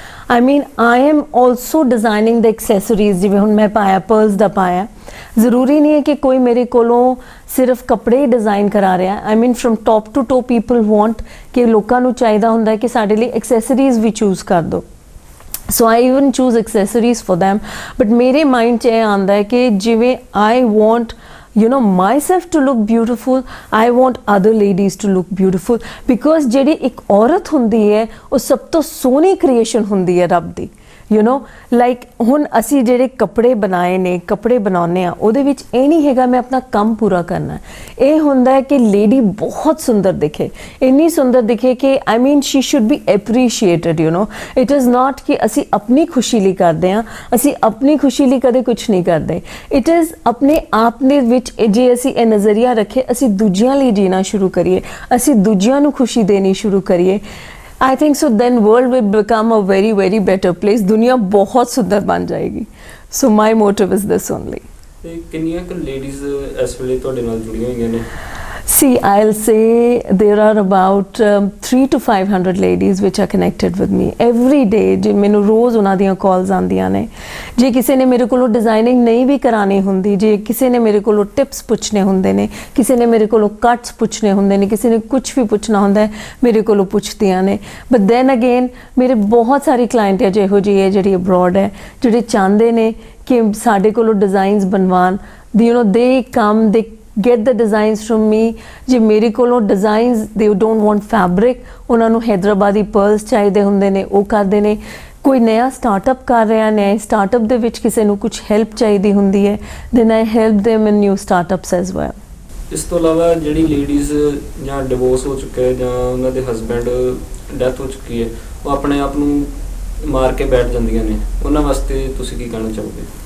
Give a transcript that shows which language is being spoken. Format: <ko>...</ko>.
<en>I mean I am also designing the accessories,</en> <pa>ਜਿਵੇਂ ਹੁਣ ਮੈਂ ਪਾਇਆ ਪਰਲਸ ਦਾ ਪਾਇਆ, ਜ਼ਰੂਰੀ ਨਹੀਂ ਹੈ ਕਿ ਕੋਈ ਮੇਰੇ ਕੋਲੋਂ ਸਿਰਫ ਕੱਪੜੇ ਡਿਜ਼ਾਈਨ ਕਰਾ ਰਿਹਾ।</pa> <en>I mean from top to toe people want</en> <pa>ਕਿ ਲੋਕਾਂ ਨੂੰ ਚਾਹੀਦਾ ਹੁੰਦਾ ਹੈ ਕਿ ਸਾਡੇ ਲਈ ਐਕਸੈਸਰੀਜ਼ ਵੀ ਚੂਜ਼ ਕਰ ਦਿਓ।</pa> <en>So I even choose accessories for them, but</en> <pa>ਮੇਰੇ ਮਾਈਂਡ 'ਚ ਇਹ ਆਉਂਦਾ ਹੈ ਕਿ ਜਿਵੇਂ</pa> <en>I want you know myself to look beautiful, I want other ladies to look beautiful, because</en> <pa>ਜਿਹੜੀ ਇੱਕ ਔਰਤ ਹੁੰਦੀ ਹੈ ਉਹ ਸਭ ਤੋਂ ਸੋਹਣੀ ਕ੍ਰੀਏਸ਼ਨ ਹੁੰਦੀ ਹੈ ਰੱਬ ਦੀ।</pa> <en>you know like</en> <pa>ਹੁਣ ਅਸੀਂ ਜਿਹੜੇ ਕੱਪੜੇ ਬਣਾਏ ਨੇ, ਕੱਪੜੇ ਬਣਾਉਂਦੇ ਆ, ਉਹਦੇ ਵਿੱਚ ਇਹ ਨਹੀਂ ਹੈਗਾ ਮੈਂ ਆਪਣਾ ਕੰਮ ਪੂਰਾ ਕਰਨਾ, ਇਹ ਹੁੰਦਾ ਹੈ ਕਿ ਲੇਡੀ ਬਹੁਤ ਸੁੰਦਰ ਦਿਖੇ, ਇੰਨੀ ਸੁੰਦਰ ਦਿਖੇ ਕਿ</pa> <en>I mean she should be appreciated, you know it is not</en> <pa>ਕਿ ਅਸੀਂ ਆਪਣੀ ਖੁਸ਼ੀ ਲਈ ਕਰਦੇ ਆ, ਅਸੀਂ ਆਪਣੀ ਖੁਸ਼ੀ ਲਈ ਕਦੇ ਕੁਝ ਨਹੀਂ ਕਰਦੇ।</pa> <en>it is</en> <pa>ਆਪਣੇ ਆਪ ਦੇ ਵਿੱਚ ਜੇ ਅਸੀਂ ਇਹ ਨਜ਼ਰੀਆ ਰੱਖੇ, ਅਸੀਂ ਦੂਜਿਆਂ ਲਈ ਜੀਣਾ ਸ਼ੁਰੂ ਕਰੀਏ, ਅਸੀਂ ਦੂਜਿਆਂ ਨੂੰ ਖੁਸ਼ੀ ਦੇਣੀ ਸ਼ੁਰੂ ਕਰੀਏ,</pa> <en>I think so then world will become a very very better place,</en> <pa>ਦੁਨੀਆ ਬਹੁਤ ਸੁੰਦਰ ਬਣ ਜਾਏਗੀ।</pa> <en>So my motive is this only।</en> <pa>ਤੇ ਕਿੰਨੀਆਂ ਕੁ ਲੇਡੀਜ਼ ਇਸ ਵੇਲੇ ਤੁਹਾਡੇ ਨਾਲ ਜੁੜੀਆਂ ਹੋਈਆਂ ਨੇ?</pa> <en>See, I'll say there are about 300 to 500 ladies which are connected with me every day।</en> <pa>ਜੇ ਮੈਨੂੰ ਰੋਜ਼ ਉਹਨਾਂ ਦੀਆਂ ਕਾਲਸ ਆਉਂਦੀਆਂ ਨੇ, ਜੇ ਕਿਸੇ ਨੇ ਮੇਰੇ ਕੋਲੋਂ ਡਿਜ਼ਾਈਨਿੰਗ ਨਹੀਂ ਵੀ ਕਰਾਣੀ ਹੁੰਦੀ, ਜੇ ਕਿਸੇ ਨੇ ਮੇਰੇ ਕੋਲੋਂ ਟਿਪਸ ਪੁੱਛਣੇ ਹੁੰਦੇ ਨੇ, ਕਿਸੇ ਨੇ ਮੇਰੇ ਕੋਲੋਂ ਕੱਟਸ ਪੁੱਛਣੇ ਹੁੰਦੇ ਨੇ, ਕਿਸੇ ਨੇ ਕੁਝ ਵੀ ਪੁੱਛਣਾ ਹੁੰਦਾ ਹੈ ਮੇਰੇ ਕੋਲੋਂ ਪੁੱਛਦੀਆਂ ਨੇ।</pa> <en>but then again</en> <pa>ਮੇਰੇ ਬਹੁਤ ਸਾਰੀ ਕਲਾਇੰਟ ਹੈ ਜਿਹੋ ਜਿਹੀ ਹੈ ਜਿਹੜੀ ਅਬਰੋਡ ਹੈ, ਜਿਹੜੇ ਚਾਹੁੰਦੇ ਨੇ ਕਿ ਸਾਡੇ ਕੋਲੋਂ ਡਿਜ਼ਾਈਨਸ ਬਣਵਾਉਣ।</pa> <en>you know they come, they get the designs from me।</en> <pa>ਜੇ ਮੇਰੇ ਕੋਲੋਂ designs</pa> <en>they don't want fabric,</en> <pa>ਉਹਨਾਂ ਨੂੰ ਹੈਦਰਾਬਾਦੀ pearls ਚਾਹੀਦੇ ਹੁੰਦੇ ਨੇ, ਉਹ ਕਰਦੇ ਨੇ। ਕੋਈ ਨਵਾਂ ਸਟਾਰਟਅਪ ਕਰ ਰਿਹਾ, ਨਵੇਂ ਸਟਾਰਟਅਪ ਦੇ ਵਿੱਚ ਕਿਸੇ ਨੂੰ ਕੁਝ ਹੈਲਪ ਚਾਹੀਦੀ ਹੁੰਦੀ ਹੈ,</pa> <en>then I help them in new startups as well।</en> <pa>ਇਸ ਤੋਂ ਇਲਾਵਾ ਜਿਹੜੀ ਲੇਡੀਜ਼ ਜਾਂ ਡਿਵੋਰਸ ਹੋ ਚੁੱਕਾ ਹੈ ਜਾਂ ਉਹਨਾਂ ਦੇ ਹਸਬੈਂਡ ਡੈਥ ਹੋ ਚੁੱਕੀ ਹੈ, ਉਹ ਆਪਣੇ ਆਪ ਨੂੰ ਮਾਰ ਕੇ ਬੈਠ ਜਾਂਦੀਆਂ ਨੇ, ਉਹਨਾਂ ਵਾਸਤੇ ਤੁਸੀਂ ਕੀ ਕਹਿਣਾ ਚਾਹੋਗੇ?</pa>